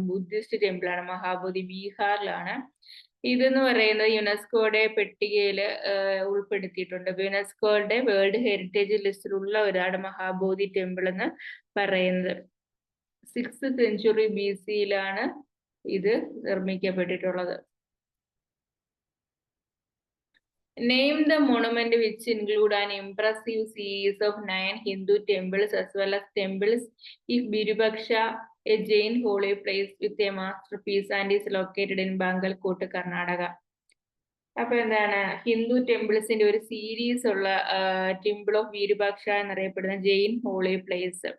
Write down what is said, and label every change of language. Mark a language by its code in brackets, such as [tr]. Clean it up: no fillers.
[ml] Buddhist temple ആണ് മഹാബോധി, ബീഹാറിലാണ്. ഇതെന്ന് പറയുന്നത് യുനെസ്കോയുടെ പട്ടികയിൽ ഉൾപ്പെടുത്തിയിട്ടുണ്ട്. യുനെസ്കോയുടെ വേൾഡ് ഹെറിറ്റേജ് ലിസ്റ്റിലുള്ള ഒരാണ് മഹാബോധി ടെമ്പിൾ എന്ന് പറയുന്നത്. 6th സെഞ്ചുറി BC ഇത് നിർമ്മിക്കപ്പെട്ടിട്ടുള്ളത്. [en] Name the monument which include an impressive series of 9 Hindu temples as well as temples of Virupaksha, a Jain holy place with a masterpiece, and is located in Bangalkot, Karnataka. [ml] അപ്പൊ എന്താണ്? ഹിന്ദു ടെമ്പിൾസിന്റെ ഒരു series ഉള്ള temple of വീരുപാക്ഷ എന്നറിയപ്പെടുന്ന Jain holy place.